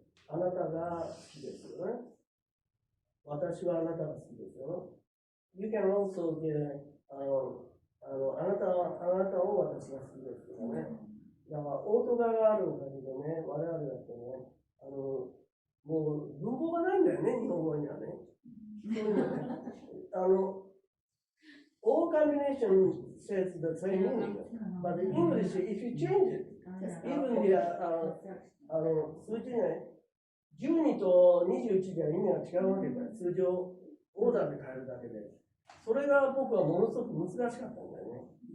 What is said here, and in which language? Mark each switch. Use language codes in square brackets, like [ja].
[ja] あなたが好きですよね。私はあなたが好きですよ。 [en] You can also get, [ja] あなたを私が好きですとかね。だから、オートガがあるおかげでね、我々だってね、もう文法がないんだよね、日本語にはね。そういうのね。 [en] all combination says the same meaning. But in English, if you change it, even the, [ja] 数字ね、12と21では意味が違うわけだよ。数字をオーダーで変えるだけで。それが僕はものすごく難しかったんだよね。